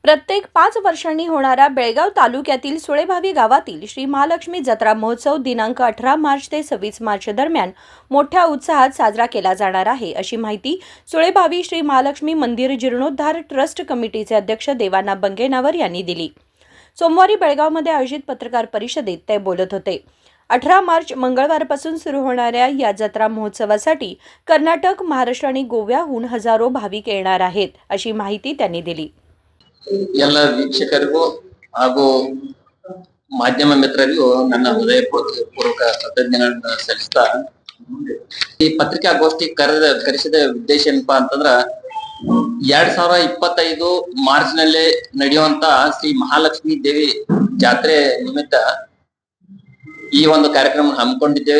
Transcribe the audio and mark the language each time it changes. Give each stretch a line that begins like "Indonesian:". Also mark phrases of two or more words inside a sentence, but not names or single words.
Marathi: प्रत्येक 5 वर्षांनी होणारा बेळगाव तालुक्यातील सुळेभावी गावातील श्री महालक्ष्मी जत्रा महोत्सव दिनांक 18 मार्च ते 26 मार्च दरम्यान मोठ्या उत्साहात साजरा केला जाणार आहे, अशी माहिती सुळेभावी श्री महालक्ष्मी मंदिर जीर्णोद्धार ट्रस्ट कमिटीचे अध्यक्ष देवाना बंगेनावर यांनी दिली। सोमवारी बेळगावमध्ये आयोजित पत्रकार परिषदेत ते बोलत होते। 18 मार्च मंगळवारपासून सुरू होणाऱ्या या जत्रा महोत्सवासाठी कर्नाटक, महाराष्ट्र आणि गोव्याहून हजारो भाविक येणार आहेत, अशी माहिती त्यांनी दिली।
Kannada: ಎಲ್ಲ ವೀಕ್ಷಕರಿಗೂ ಹಾಗೂ ಮಾಧ್ಯಮ ಮಿತ್ರರಿಗೂ ನನ್ನ ಹೃದಯಪೂರ್ವಕ ಕೃತಜ್ಞತೆಗಳನ್ನು ಸಲ್ಲಿಸ್ತಾ ಈ ಪತ್ರಿಕಾಗೋಷ್ಠಿ ಕರೆಸಿದ ಉದ್ದೇಶ ಏನಪ್ಪಾ ಅಂತಂದ್ರ 2025 ಮಾರ್ಚ್ ನಲ್ಲಿ ನಡೆಯುವಂತ ಶ್ರೀ ಮಹಾಲಕ್ಷ್ಮಿ ದೇವಿ ಜಾತ್ರೆ ನಿಮಿತ್ತ ಈ ಒಂದು ಕಾರ್ಯಕ್ರಮ ಹಮ್ಮಿಕೊಂಡಿದ್ದೇವೆ।